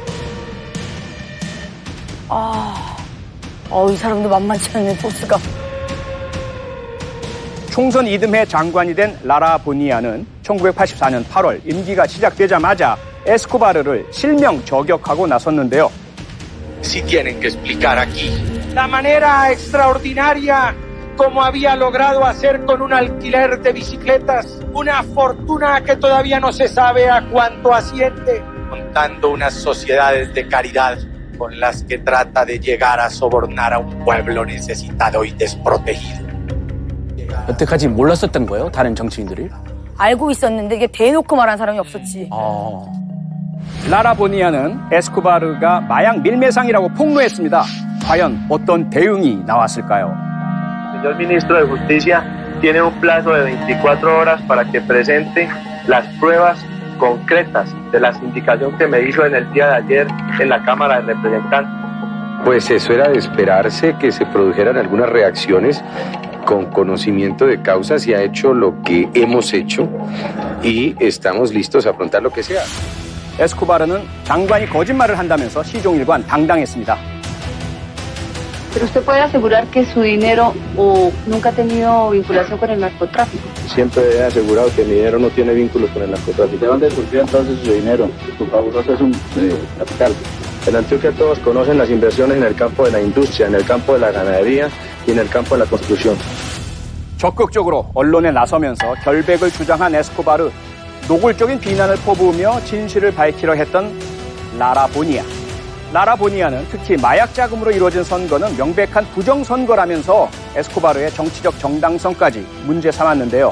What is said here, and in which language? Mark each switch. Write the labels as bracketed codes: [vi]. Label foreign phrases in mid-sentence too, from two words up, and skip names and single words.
[ko] 이 사람도 만만치 않은 포스가. 총선 이듬해 장관이 된 라라 보니아는 1984년 8월 임기가 시작되자마자 에스코바르를 실명 저격하고 나섰는데요. [es] Sí tienen que explicar aquí la manera extraordinaria como había logrado hacer con un alquiler de bicicletas una fortuna que todavía no se sabe a cuánto asciende, montando unas sociedades de caridad con las que trata de llegar a sobornar a un pueblo necesitado y desprotegido. [ko] 여태까지 몰랐었던 거예요? 다른 정치인들이? 알고 있었는데 이게 대놓고 말한 사람이 없었지. 라라 보니아는 에스코바르가 마약 밀매상이라고 폭로했습니다. 과연 어떤 대응이 나왔을까요? [es] Señor ministro de Justicia tiene un plazo de 24 horas para que presente las pruebas concretas de la indicación que me hizo en el día de ayer en la Cámara de Representantes. Pues eso era de esperarse que se produjeran algunas reacciones con conocimiento de causa. Se ha hecho lo que hemos hecho y estamos listos a afrontar lo que sea. [ko] 에스코바르는 장관이 거짓말을 한다면서 시종일관 당당했습니다. [es] Pero usted puede asegurar que su dinero nunca ha tenido vinculación con el narcotráfico. Siempre he asegurado que mi dinero no tiene vínculos con el narcotráfico. ¿De dónde surgió entonces su dinero? Su fabuloso es un capital. En Antioquia todos conocen las inversiones en el campo de la industria, en el campo de la ganadería y en el campo de la construcción. [ko] 적극적으로 언론에 나서면서 결백을 주장한 에스코바르, 노골적인 비난을 퍼부으며 진실을 밝히려 했던 라라 보니아. 라라 보니아는 특히 마약 자금으로 이루어진 선거는 명백한 부정선거라면서 에스코바르의 정치적 정당성까지 문제 삼았는데요.